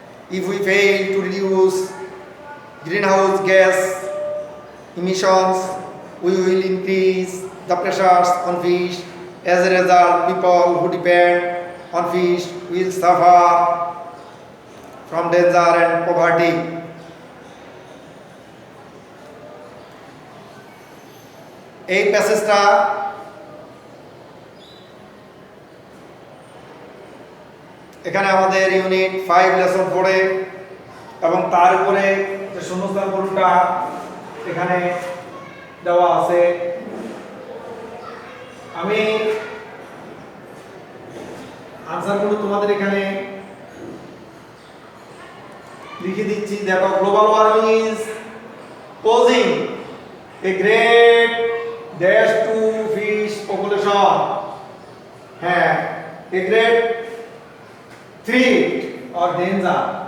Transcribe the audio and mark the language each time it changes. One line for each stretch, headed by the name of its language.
English: If we fail to reduce greenhouse gas emissions, we will increase the pressures on fish. As a result, people who depend on fish will suffer from danger and poverty.
Bangla: এই প্যাসেজটা এখানে আমাদের unit 5 lesson 4-এ এবং তার উপরে যে শূন্যস্থান পূরণটা এখানে দেওয়া আছে। আমি আনসারগুলো তোমাদের এখানে লিখে দিচ্ছি।
English: দেখো, global warming is posing a great dash to fish population, হ্যাঁ, a great threat or danger.